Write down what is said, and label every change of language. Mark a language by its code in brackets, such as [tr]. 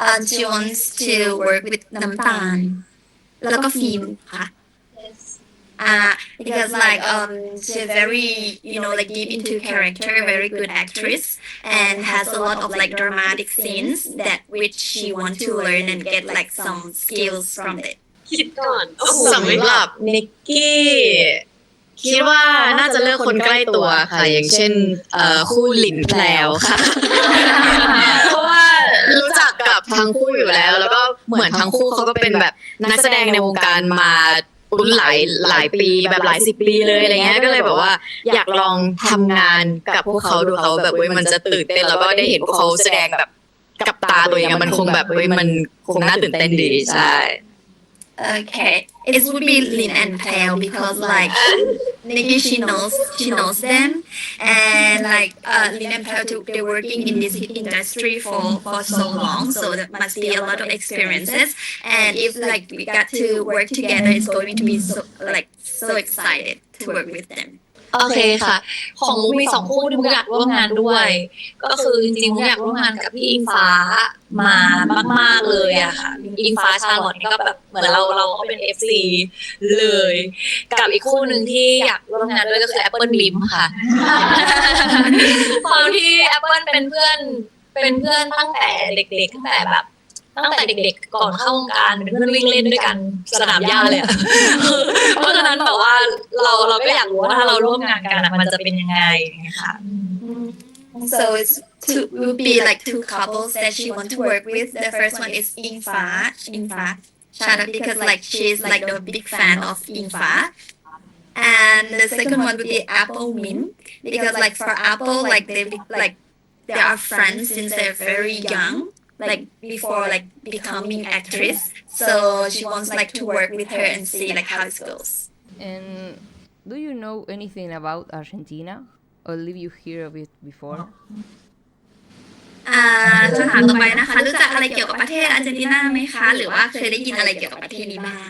[en] She wants to work with [th] น้ำตาลแล้วก็ฟิล์มค่ะ [en] because like she's very like deep into character very good actress and has a lot of like dramatic scenes that which she want to learn and get like some skills from it [th] คิดก่อน สำหรับนิกกี้คิดว่าน่าจะเลือกคนใกล้ตัวค่ะอย่างเช่นคู่หลินแพลวค่ะเพราะว่ารู้จักกับทั้งคู่อยู่แล้วก็เหมือนทั้งคู่เขาก็เป็นแบบนักแสดงในวงการมาหลายปีแบบหลายสิบปีเลยอะไรเงี้ยก็เลยแบบว่าอยากลองทำงานกับพวกเขาดูเขาแบบมันจะตื่นเต้นแล้วก็ได้เห็นพวกเขาแสดงแบบกับตาตัวเองมันคงแบบมันคงน่าตื่นเต้นดีใช่ [en] Okay, it would be Lin and Pale because like Nikki she knows them and like Lin and Pale they're working in this industry for so long, so there must be a lot of experiences. And if like we got to work together, it's going to be so excited to work with them. [th] โอเคค่ะของมุกมี2คู่ที่มุกอยากร่วมงานด้วยก็คือจริงๆมุกอยากร่วมงานกับพี่อิงฟ้ามามากๆเลยอะค่ะอิงฟ้าชาลอตนี่ก็แบบเหมือนเราก็เป็น FC เลยกับอีกคู่หนึ่งที่อยากร่วมงานด้วยก็คือ Apple Blim ค่ะ ความที่ Apple เป็นเพื่อนตั้งแต่เด็กๆตั้งแต่เด็กๆก่อนเข้าวงการเป็นเพื่อนวิ่งเล่นด้วยกันสนามหญ้าเลยอะเพราะฉะนั้นแบบว่าเราก็อยากรู้ว่าถ้าเราร่วมงานกันมันจะเป็นยังไงนะคะ [en] So it will be like two couples that she want to work with. The first one is Ingfa. Shout out because like she's like a big fan of Ingfa. And the second one would be Apple Min because like for Apple like they are friends since they're very young. Like before like becoming actress, so she wants like to work with her and see like how it goes. And do you know anything about Argentina, or did you hear of it before? [th] คำถามต่อไปนะคะรู้จักอะไรเกี่ยวกับประเทศอาร์เจนตินาไหมคะหรือว่าเคยได้ยินอะไรเกี่ยวกับประเทศนี้บ้าง